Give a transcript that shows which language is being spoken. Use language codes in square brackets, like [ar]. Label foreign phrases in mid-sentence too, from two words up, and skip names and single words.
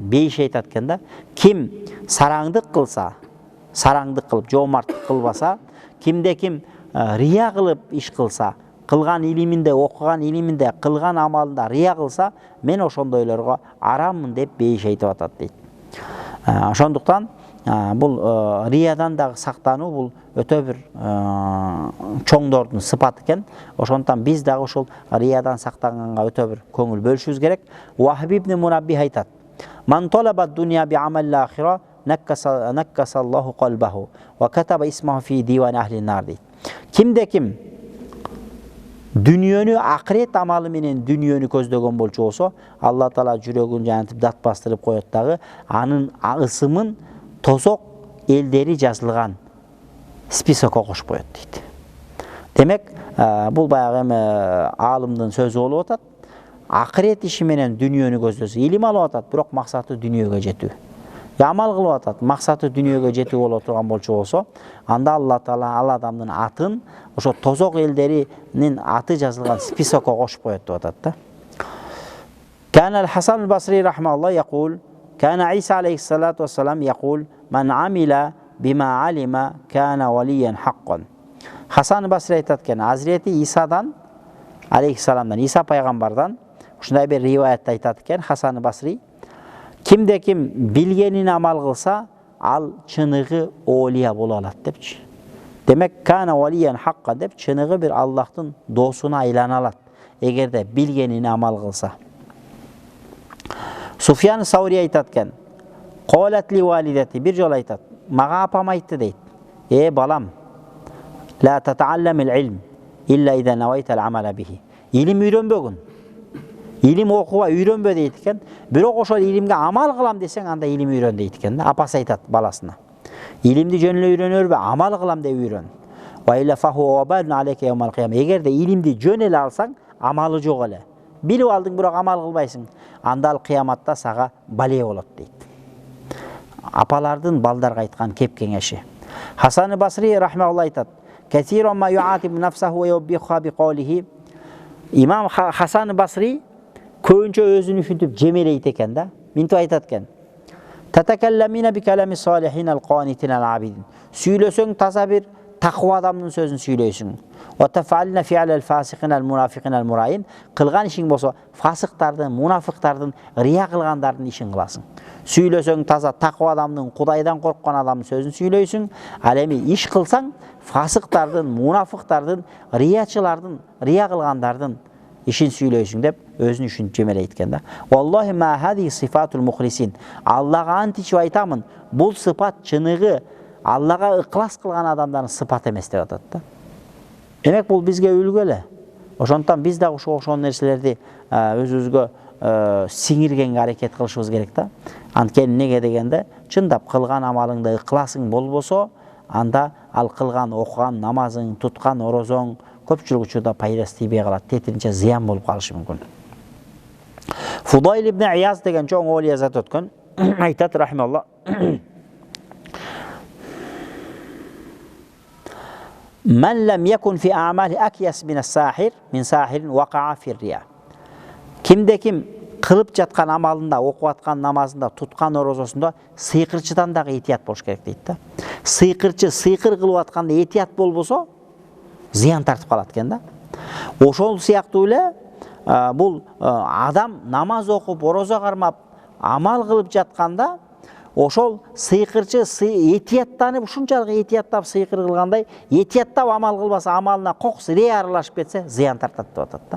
[ky] Бейиш айтат экен да, ким сараңдык кылса, сараңдык кылып жоомарттык кылбаса, кимде ким рия кылып иш кылса, кылган илиминде, окуган илиминде, кылган амалында рия кылса, мен ошондойлорго араммын деп бейиш айтып атат дейт. Ошондуктан бул риядан дагы сактануу бул өтө бир чоңдордун сыпаты экен. Ошондуктан биз дагы ошол риядан сактанганга өтө бир көңүл бөлүшүбүз керек. Вахиб ибн Мурабби айтат: [ar] "من طلب الدنيا بعمل الآخرة نكس الله قلبه وكتب اسمه في ديوان أهل النار." дейт. [ky] Кимде ким дүниөнү акырет амалы менен дүниөнү көздөгөн болчу болсо, Алла Таала жүрөгүн жанытып дат бастырып коет дагы, анын ысымын тозок элдери жазылган списокко кошуп коет дейт. Демек, бул баягы аалымдын сөзү болуп атат. Акырет иши менен дүниөнү көздөсө, илим алып атат, бирок максаты дүниөгө жетүү. Амал кылып атат, максаты дүниөгө жетүү боло турган болчу болсо, анда Алла Таала ал адамдын атын ошо тозок элдеринин аты жазылган списокко кошуп коет деп атат да. [ar] كان حسن البصري رحمه الله يقول: "كان عيسى عليه الصلاة والسلام يقول: "من عمل بما علم كان وليا حقا." [ky] Хасан аль-Басри айтат экен, Азирети Исадан алейхиссаламдан, Иса пайгамбардан ушундай бир риваятта айтат экен Хасан аль-Басри: "Кимде ким билгенин амал кылса, ал чыныгы олия боло алат" депчи. Демек, [ar] كان وليا حقا [ky] деп чыныгы бир Аллахтын досуна айлана алат, эгерде билгенин амал кылса. Суфьян Саури айтат экен: [ar] "قالت لي والدتي", [ky] бир жол айтат, мага апам айтты дейт: балам, [ar] لا تتعلم العلم إلا إذا نويت العمل به." [ky] Илим үйрөнбөгүн. Илим окуба үйрөнбө дейт экен. Бирок ошол илимге амал кылам десең, анда илим үйрөн дейт экен да. Апасы айтат баласына. Илимди жөн эле үйрөнөрбү, амал кылам деп үйрөн. Эгерде илимди жөн эле алсаң, амалы жок эле. Билип алдың, бирок амал кылбайсың. Анда ал кыяматта сага бале болот дейт. Апалардын балдарга айткан кеп кеңеши. Хасан Басри рахмаулла айтат: [ar] "كثيرا ما يعاتب نفسه ويوبخها بقوله." [ky] Имам Хасан Басри көбүнчө өзүн ушинтип жемелейт экен да. Минтип айтат экен: [ar] "تتكلمين بكلام الصالحين القانتين العابدين." [ky] Сүйлөсөң таза бир таква адамдын сөзүн сүйлөйсүң. [ar] "وتفعلين فعل الفاسقين المنافقين المرائين." [ky] Кылган ишиң болсо, фасыктардын, мунафыктардын, рия кылгандардын ишин кыласың. Сүйлөсөң таза таква адамдын, Кудайдан корккон адамдын сөзүн сүйлөйсүң. Ал эми иш кылсаң, фасыктардын, мунафыктардын, риячылардын, рия кылгандардын ишин сүйлөйсүң деп өзүн ушинтип жемелейт экен да. [ar] والله ما هذه صفة المخلصين. [ky] Аллага античип айтамын, бул сыпат чыныгы Аллага ыклас кылган адамдардын сыпаты эмес деп атат да. Демек бул бизге үлгү эле. Ошондон биз да ошол нерселерди өзүбүзгө сиңиргенге аракет кылышыбыз керек да. Анткени неге дегенде, чындап кылган амалыңда ыкласың болбосо, анда ал кылган окуган намазың, туткан орозоң көпчүлүк учурда пайдасы тийбей калат, тетиринче зыян болуп калышы мүмкүн. Фудайл ибн Ияз деген чоң олия зат өткөн, айтат рахималла: [ar] "من لم يكن في أعماله أكيس من الساحر، من ساحر وقع في الرياء." [ky] Кимде ким кылып жаткан амалында, окуп аткан намазында, туткан орозосунда сыйкырчыдан дагы этият болуш керек дейт да. Сыйкырчы сыйкыр кылып атканда этият болбосо, зыян тартып калат экен да. Ошол сыяктуу эле бул адам намаз окуп, орозо кармап, амал кылып жатканда, ошол сыйкырчы этияттанып, ушунчалык этияттап сыйкыр кылгандай, этияттап амал кылбаса, амалына кокус рия аралашып кетсе, зыян тартат деп атат да.